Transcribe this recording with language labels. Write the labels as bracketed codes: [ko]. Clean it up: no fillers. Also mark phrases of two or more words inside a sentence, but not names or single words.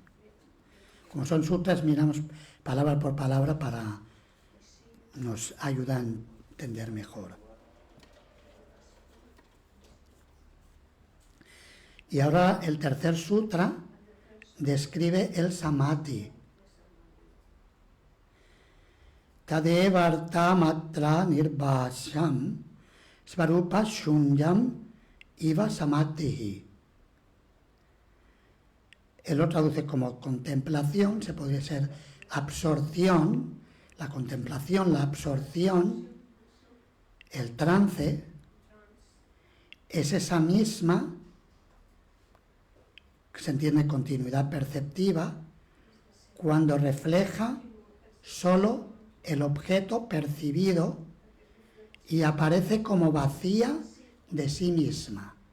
[es] Como son sutras, miramos palabra por palabra para nos ayudar a entender mejor. Y ahora el tercer sutra describe el samadhi. [sa] तदेवार्थ मात्र निर्भासं स्वरूप शून्यम् इव समाधिः. [es] Él lo traduce como contemplación, se podría ser absorción, la contemplación, la absorción, el trance, es esa misma, que se entiende continuidad perceptiva, cuando refleja solo el objeto percibido y aparece como vacía de sí misma.